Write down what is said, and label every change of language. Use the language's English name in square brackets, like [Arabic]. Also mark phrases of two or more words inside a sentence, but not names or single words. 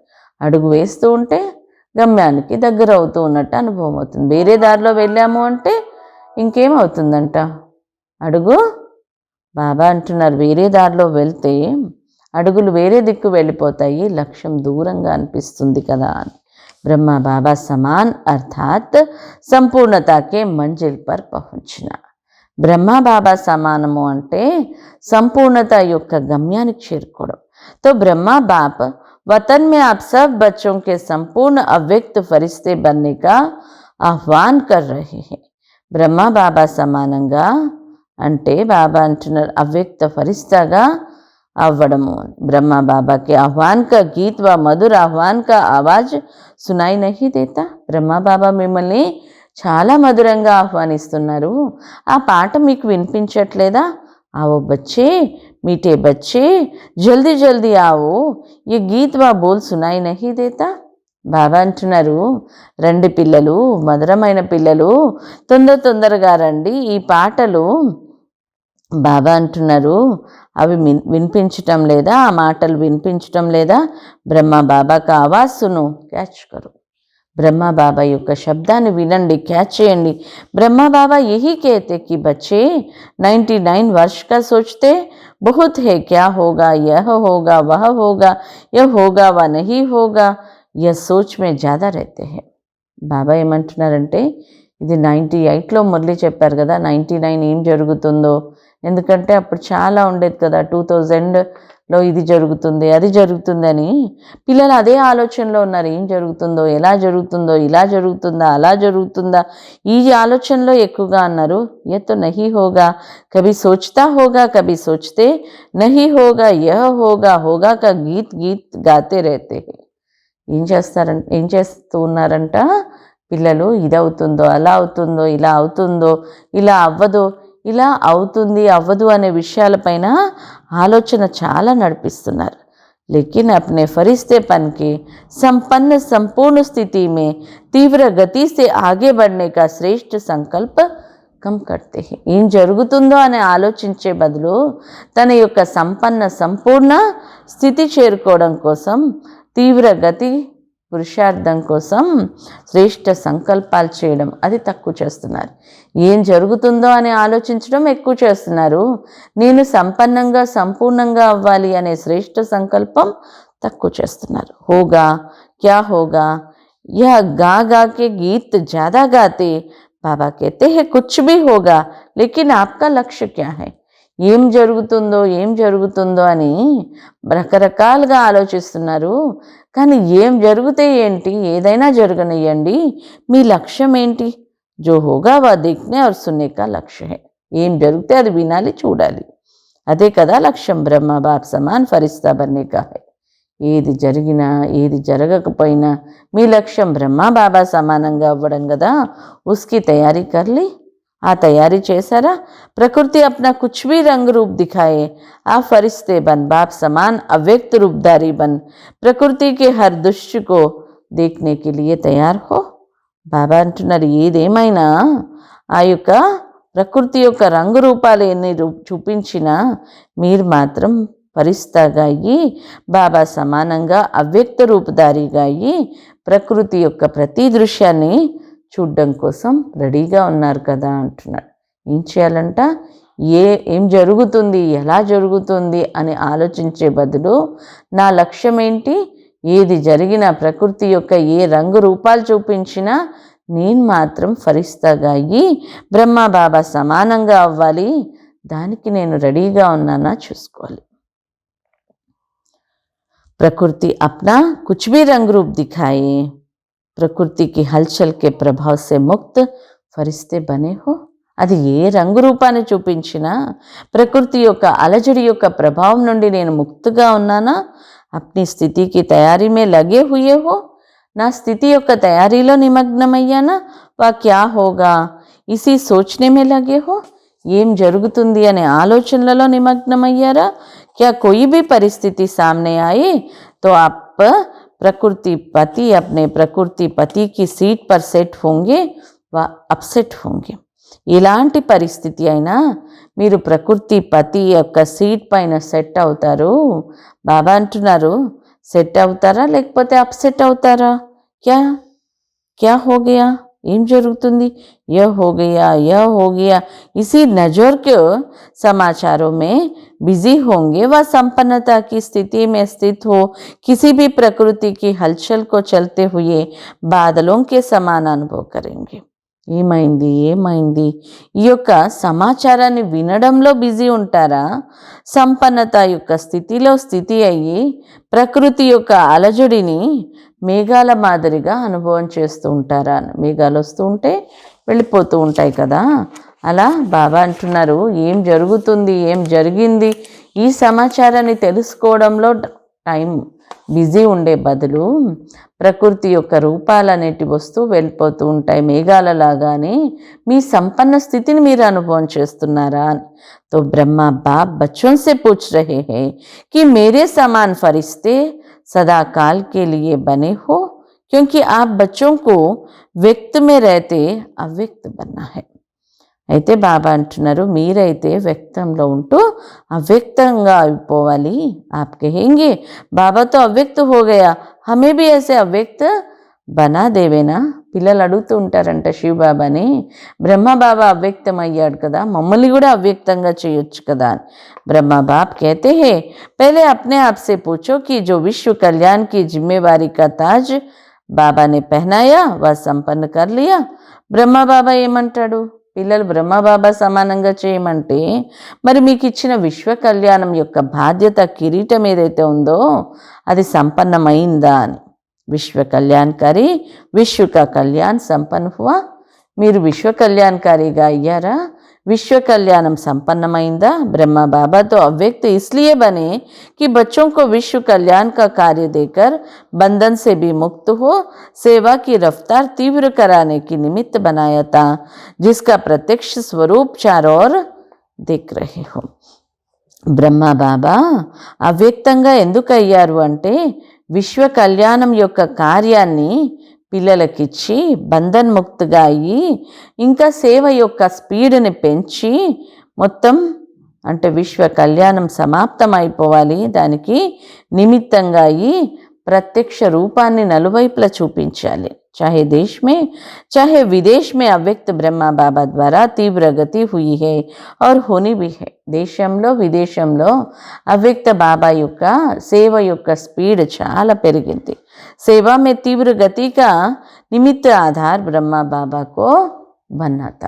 [Telugu] అడుగు వేస్తూ ఉంటే గమ్యానికి దగ్గర అవుతూ ఉన్నట్టు అనుభవం అవుతుంది. వేరే దారిలో వెళ్ళాము అంటే ఇంకేమవుతుందంట. అడుగు బాబా అంటున్నారు వేరే దారిలో వెళ్తే అడుగులు వేరే దిక్కు వెళ్ళిపోతాయి, లక్ష్యం దూరంగా అనిపిస్తుంది కదా అని. [Hindi] ब्रह्मा बाबा समान अर्थात संपूर्णता के मंजिल पर पहुंचना. [Telugu] ब्रह्मा बाबा समानము అంటే సంపూర్ణత యొక్క గమ్యానికి చేరుకోవడం. [Hindi] तो ब्रह्मा बाप वतन में आप सब बच्चों के संपूर्ण अव्यक्त फरिश्ते बनने का आह्वान कर रहे हैं. [Telugu] ब्रह्मा बाबा సమానంగా అంటే బాబా అంటున్నారు అవ్యక్త ఫరిస్తాగా అవ్వడము. [Hindi] బ్రహ్మ బాబా के आह्वान का गीत व मधुर आह्वान का आवाज सुनाई नहीं देता. [Telugu] బ్రహ్మ బాబా మిమ్మల్ని చాలా మధురంగా ఆహ్వానిస్తున్నారు, ఆ పాట మీకు వినిపించట్లేదా. [Hindi] आओ बच्चे मीठे बच्चे जल्दी जल्दी आओ ये गीत व बोल सुनाई नहीं देता. [Telugu] బాబా అంటున్నారు రండి పిల్లలు, మధురమైన పిల్లలు, తొందరగా రండి, ఈ పాటలు బాబా అంటున్నారు అవి వినిపించటం లేదా, ఆ మాటలు వినిపించటం లేదా. [Hindi] ब्रह्मा बाबा का आवाज़ सुनो, कैच करो. [Telugu] బ్రహ్మ బాబా యొక్క శబ్దాన్ని వినండి, క్యాచ్ చేయండి. [Hindi] ब्रह्मा बाबा यही कहते कि बच्चे 99 वर्ष का सोचते बहुत है, क्या होगा, यह होगा, वह होगा, यह होगा व नहीं होगा, या सोच में ज़्यादा रहते हैं. [Telugu] బాబా ఏమంటున్నారంటే ఇది 98లో మురళి చెప్పారు కదా, 99 ఏం జరుగుతుందో. ఎందుకంటే అప్పుడు చాలా ఉండేది కదా, 2000లో ఇది జరుగుతుంది అది జరుగుతుందని. పిల్లలు అదే ఆలోచనలో ఉన్నారు, ఏం జరుగుతుందో, ఎలా జరుగుతుందో, ఇలా జరుగుతుందా అలా జరుగుతుందా, ఈ ఆలోచనలో ఎక్కువగా అన్నారు. [Hindi] ये तो नहीं होगा, कभी सोचता होगा कभी सोचते नहीं होगा, यह होगा होगा का गीत गीत गाते रहते हैं. [Telugu] ఏం చేస్తూ ఉన్నారంట పిల్లలు, ఇది అవుతుందో అలా అవుతుందో, ఇలా అవుతుందో ఇలా అవ్వదో, ఇలా అవుతుంది అవ్వదు అనే విషయాలపైన ఆలోచన చాలా నడిపిస్తున్నారు. [Hindi] लेकिन अपने फरिश्तेपन के संपन्न संपूर्ण स्थिति में तीव्र गति से आगे बढ़ने का श्रेष्ठ संकल्प कम करते हैं. [Telugu] ఏం జరుగుతుందో అని ఆలోచించే బదులు తన యొక్క సంపన్న సంపూర్ణ స్థితి చేరుకోవడం కోసం తీవ్ర గతి పురుషార్థం కోసం శ్రేష్ఠ సంకల్పాలు చేయడం అది తక్కువ చేస్తున్నారు. ఏం జరుగుతుందో అని ఆలోచించడం ఎక్కువ చేస్తున్నారు. నేను సంపన్నంగా సంపూర్ణంగా అవ్వాలి అనే శ్రేష్ఠ సంకల్పం తక్కువ చేస్తున్నారు. [Hindi] होगा क्या होगा యह गा गा के गीत ज़्यादा गाते. बाबा कहते हैं कुछ भी होगा लेकिन आपका लक्ष्य क्या है. [Telugu] ఏం జరుగుతుందో అని రకరకాలుగా ఆలోచిస్తున్నారు. కానీ ఏం జరిగితే ఏంటి, ఏదైనా జరగనియండి, మీ లక్ష్యం ఏంటి. [Hindi] जो होगा वह देखने और सुनने का लक्ष्य है. [Telugu] ఏం జరిగితే అది వినాలి, చూడాలి, అదే కదా లక్ష్యం. [Hindi] ब्रह्मा बाप समान फ़रिश्ता बनने का है. [Telugu] ఏది జరిగినా ఏది జరగకపోయినా మీ లక్ష్యం బ్రహ్మ బాబా సమానంగా అవ్వడం కదా. [Hindi] उसकी तैयारी कर ली, [Telugu] ఆ తయారీ చేశారా. [Hindi] प्रकृति अपना कुछ भी रंग रूप दिखाए, आप फरिश्ते बन बाप समान अव्यक्त रूपधारी बन प्रकृति के हर दृश्य को देखने के लिए तैयार हो. [Telugu] బాబా అంటున్నారు, ఏదేమైనా ఆ యొక్క ప్రకృతి యొక్క రంగు రూపాలు ఎన్ని చూపించినా మీరు మాత్రం ఫరిస్తాగా అయ్యి బాబా సమానంగా అవ్యక్త రూపధారిగా అయ్యి ప్రకృతి యొక్క ప్రతి దృశ్యాన్ని చూడడం కోసం రెడీగా ఉన్నారు కదా అంటున్నాడు. ఏం చేయాలంట, ఏం జరుగుతుంది ఎలా జరుగుతుంది అని ఆలోచించే బదులు నా లక్ష్యం ఏంటి, ఏది జరిగినా ప్రకృతి యొక్క ఏ రంగు రూపాలు చూపించినా నేను మాత్రం ఫరిస్తాగా అయ్యి బ్రహ్మ బాబా సమానంగా అవ్వాలి, దానికి నేను రెడీగా ఉన్నానా చూసుకోవాలి. [Hindi] प्रकृति अपना कुछ भी रंग रूप दिखाए, प्रकृति की हलचल के प्रभाव से मुक्त फरिश्ते बने हो. [Telugu] అది ఏ రంగు రూపాన్ని చూపించినా ప్రకృతి యొక్క అలజడి యొక్క ప్రభావం నుండి నేను ముక్తిగా ఉన్నానా. [Hindi] अपनी स्थिति की तैयारी में लगे हुए हो, [Telugu] నా స్థితి యొక్క తయారీలో నిమగ్నమయ్యానా. [Hindi] व क्या होगा इसी सोचने में लगे हो, [Telugu] ఏం జరుగుతుంది అనే ఆలోచనలలో నిమగ్నమయ్యారా. [Hindi] क्या कोई भी परिस्थिति सामने आए तो आप प्रकृति पति अपने प्रकृति पति की सीट पर सेट होंगे व अपसेट होंगे. [Telugu] ఇలాంటి పరిస్థితి అయినా మీరు ప్రకృతి పతి యొక్క సీట్ పైన సెట్ అవుతారు. బాబా అంటున్నారు, సెట్ అవుతారా లేకపోతే అప్సెట్ అవుతారా. [Hindi] क्या क्या हो गया, [Telugu] ఏం జరుగుతుంది. [Hindi] यह हो गया इसी नज़र के समाचारों में बिजी होंगे व संपन्नता की स्थिति में स्थित हो किसी भी प्रकृति की हलचल को चलते हुए बादलों के समान अनुभव करेंगे. [Telugu] ఏమైంది ఈ యొక్క సమాచారాన్ని వినడంలో బిజీ ఉంటారా, సంపన్నత యొక్క స్థితిలో స్థితి అయ్యి ప్రకృతి యొక్క అలజడిని మేఘాల మాదిరిగా అనుభవం చేస్తూ ఉంటారా. మేఘాలు వస్తూ ఉంటే వెళ్ళిపోతూ ఉంటాయి కదా, అలా బాబా అంటున్నారు, ఏం జరుగుతుంది ఏం జరిగింది ఈ సమాచారాన్ని తెలుసుకోవడంలో టైం బిజీ ఉండే బదులు ప్రకృతి యొక్క రూపాలనేటి వస్తూ వెళ్ళిపోతూ ఉంటాయి మేఘాలలాగానే. మీ సంపన్న స్థితిని మీరు అనుభవం చేస్తున్నారా. [Hindi] तो ब्रह्मा बाप बच्चों से पूछ रहे हैं कि मेरे समान फरिश्ते सदा काल के लिए बने हो, क्योंकि आप बच्चों को व्यक्त में रहते अव्यक्त बनना है. [Telugu] అయితే బాబా అంటున్నారు, మీరైతే వ్యక్తంలో ఉంటూ అవ్యక్తంగా అయిపోవాలి. [Hindi] आप कहेंगे बाबा तो अव्यक्त हो गया, हमें भी ऐसे अव्यक्त बना देवे ना. [Telugu] పిల్లలు అడుగుతూ ఉంటారంట శివబాబాని, బ్రహ్మబాబా అవ్యక్తమయ్యాడు కదా, మమ్మల్ని కూడా అవ్యక్తంగా చేయొచ్చు కదా అని. [Hindi] ब्रह्मा बाप कहते हैं पहले अपने आप से पूछो कि जो विश्व कल्याण की जिम्मेवारी का ताज बाबा ने पहनाया वह संपन्न कर लिया. [Telugu] బ్రహ్మ బాబా ఏమంటాడు, పిల్లలు బ్రహ్మబాబా సమానంగా చేయమంటే మరి మీకు ఇచ్చిన విశ్వ కళ్యాణం యొక్క బాధ్యత కిరీటం ఏదైతే ఉందో అది సంపన్నమైందా అని. [Hindi] विश्व कल्याणकारी विश्व का कल्याण संपन्न हुआ, [Telugu] మీరు విశ్వ కళ్యాణకారిగా అయ్యారా, విశ్వ కళ్యాణం సంపన్నమైందా. [Hindi] ब्रह्मा बाबा तो अव्यक्त इसलिए बने कि बच्चों को विश्व कल्याण का कार्य देकर बंधन से भी मुक्त हो सेवा की रफ्तार तीव्र कराने की निमित्त बनाया था, जिसका प्रत्यक्ष स्वरूप चारों ओर देख रहे हो. [Telugu] బ్రహ్మ బాబా అవ్యక్తంగా ఎందుకు అయ్యారు అంటే విశ్వ కళ్యాణం యొక్క కార్యాన్ని పిల్లలకిచ్చి బంధన్ముక్తిగా అయ్యి ఇంకా సేవ యొక్క స్పీడ్ని పెంచి మొత్తం అంటే విశ్వ కళ్యాణం సమాప్తం అయిపోవాలి దానికి నిమిత్తంగా అయ్యి ప్రత్యక్ష రూపాన్ని నలువైపులా చూపించాలి. [Hindi] चाहे देश में चाहे विदेश में अव्यक्त ब्रह्मा बाबा द्वारा तीव्र गति हुई है और होनी भी है. [Telugu] దేశంలో విదేశంలో అవ్యక్త బాబా యొక్క సేవ యొక్క స్పీడ్ చాలా పెరిగింది. [Hindi] सेवा में तीव्र गति का निमित्त आधार ब्रह्मा बाबा को बनना था.